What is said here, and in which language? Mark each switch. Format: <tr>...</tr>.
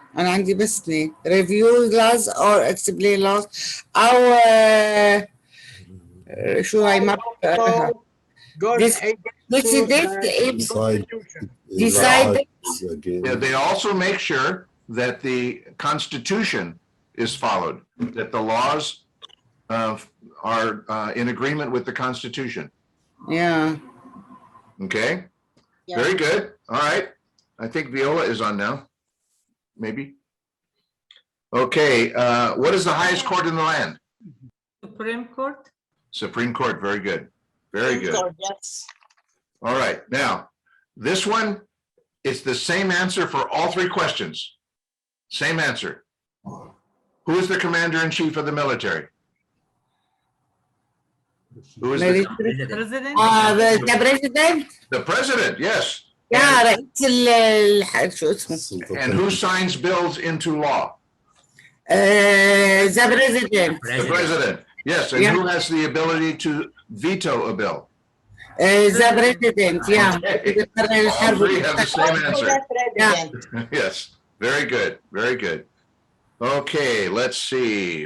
<ar>أنا عندي بس اثنين</ar> <en>review laws or explain laws</en> <ar>أو شو هاي ما</ar> <en>decide. Yeah, they also make sure that the Constitution is followed, that the laws are in agreement with the Constitution. Yeah. Okay. Yeah. Very good. All right. I think Viola is on now. Maybe. Okay. What is the highest court in the land? Supreme Court. Supreme Court. Very good. Very good. Yes. All right. Now, this one is the same answer for all 3 questions. Same answer. Who is the commander-in-chief of the military? Who is the President. the president. The president, yes.</en> <ar>Yeah, رئيس شو اسمه.</ar> <en>And who signs bills into law? The president. The president. Yes, and who has the ability to veto a bill? The president, yeah. All 3 have the same answer. President. Yes, very good, very good. Okay, let's see.</en>